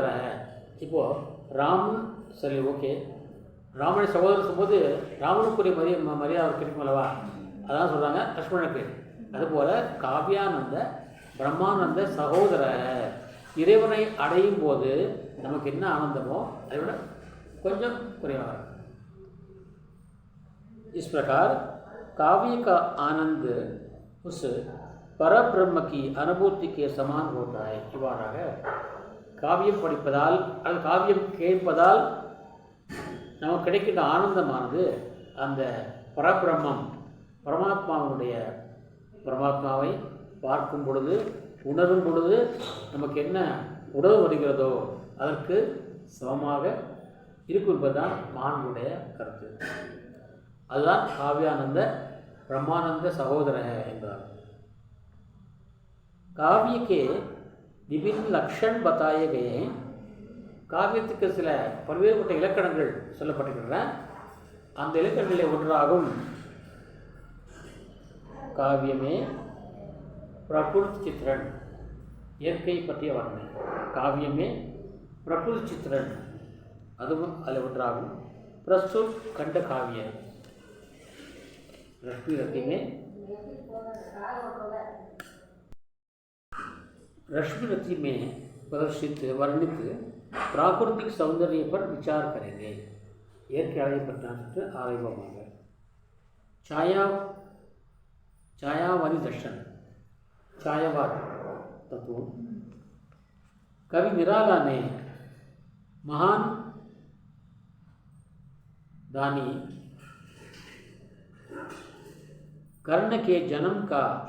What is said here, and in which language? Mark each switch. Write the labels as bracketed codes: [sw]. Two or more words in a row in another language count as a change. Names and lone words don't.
[ta] இப்போது ராமன் சரி, ஓகே, ராமனை சகோதரர் சொல்லும்போது ராமனுக்குரிய மரியாதை கிடைக்கும் அல்லவா, அதான் சொல்கிறாங்க லக்ஷ்மணனுக்கு. அதுபோல் [sa] काव्यानन्द ब्रह्मानन्द सहोदर, [ta] இறைவனை அடையும் போது நமக்கு என்ன ஆனந்தமோ அதை விட கொஞ்சம் குறைவாக. [hi] इस प्रकार काव्य का आनंद उस परब्रह्म की अनुभूति के समान होता है. [ta] இவ்வாறாக காவியம் படிப்பதால் அல்லது காவியம் கேட்பதால் நமக்கு கிடைக்கின்ற ஆனந்தமானது அந்த பரபிரம்மம் பரமாத்மாவை பார்க்கும் பொழுது, உணரும் பொழுது நமக்கு என்ன உணர்வு வருகிறதோ அதற்கு சமமாக இருக்கும் என்பதுதான் மகான்களுடைய கருத்து. அதுதான் [sa] काव्यानन्द ब्रह्मानन्द सहोदर [ta] என்றார். [hi] काव्य के विभिन्न लक्षण बताए गए हैं. [ta] காவியத்துக்கு சில பல்வேறுபட்ட இலக்கணங்கள் சொல்லப்பட்டிருக்கின்றன. அந்த இலக்கணங்களில் ஒன்றாகும் காவியமே [hi] प्रकृति चित्रण, [ta] இயற்கை பற்றிய வர்ணனை. காவியமே [hi] प्रकृति चित्रण, [ta] அதுவும் அதில் ஒன்றாகும். [hi] प्रस्तुत खंड काव्य रश्मि रति में रश्मि रति में प्रदर्शित वर्णित प्राकृतिक सौंदर्य पर विचार करेंगे. [ta] இயற்கை அழகை பற்றி ஆராய்வோமாக. [hi] छायावादी दर्शन, छायावाद तत्व. कवि निराला ने महान दानी कर्ण के जन्म का